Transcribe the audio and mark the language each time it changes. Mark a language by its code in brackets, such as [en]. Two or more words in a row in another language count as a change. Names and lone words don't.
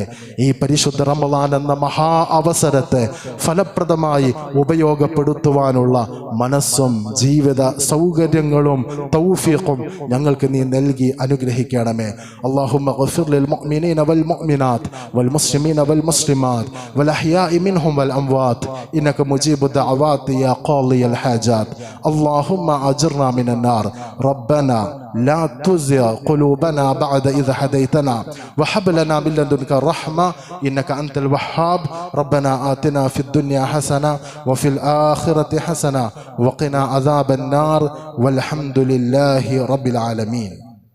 [ml] ഈ പരിശുദ്ധ റമളാൻ എന്ന മഹാ അവസരത്തെ ഫലപ്രദമായി ഉപയോഗപ്പെടുത്തുവാനുള്ള മനസ്സും ജീവിത സൗകര്യങ്ങളും തൗഫീഖും ഞങ്ങൾക്ക് നീ നൽകി അനുഗ്രഹിക്കണമേ. [ar] اللهم اغفر للمؤمنين والمؤمنات والمسلمين والمسلمات والأحياء منهم والأموات إنك مجيب الدعوات يا قاضي الحاجات. اللهم أجرنا من النار. റബ്ബനാ لا تزغ قلوبنا بعد إذ هديتنا وهب لنا من لدنك رحمة إنك أنت الوهاب. ربنا آتنا في الدنيا حسنة وفي الآخرة حسنة وقنا عذاب النار والحمد لله رب العالمين.